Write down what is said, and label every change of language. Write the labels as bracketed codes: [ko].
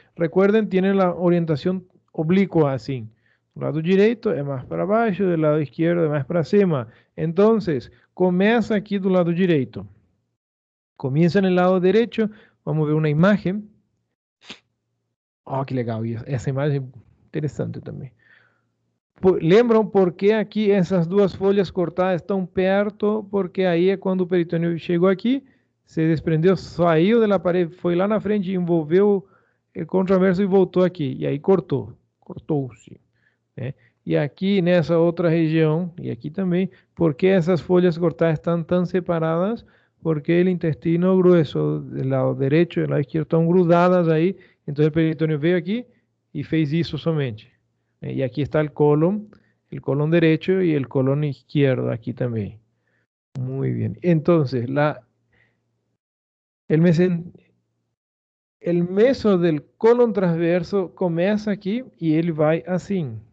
[es] Recuerden, tiene la orientación oblicua así. Del lado derecho es más para abajo, del lado izquierdo es más para [pt] cima. [es] Entonces, comienza aquí del lado derecho. Comienza en el lado derecho. Vamos a ver una imagen. Oh, qué legal. Y esa imagen es interesante también. [pt] Lembram por que aqui essas duas folhas cortadas estão perto? Porque aí é quando o peritônio chegou aqui, se desprendeu, saiu da parede, foi lá na frente, envolveu o contraverso e voltou aqui. E aí cortou, cortou-se. Né? E aqui nessa outra região, e aqui também, por que essas folhas cortadas estão tão separadas? Porque o intestino grueso do lado direito e do lado esquerdo estão grudadas aí, então o peritônio veio aqui e fez isso somente. [es] Y aquí está el colon derecho y el colon izquierdo aquí también. Muy bien. Entonces, el, mesen, el meso del colon transverso comienza aquí y él va así.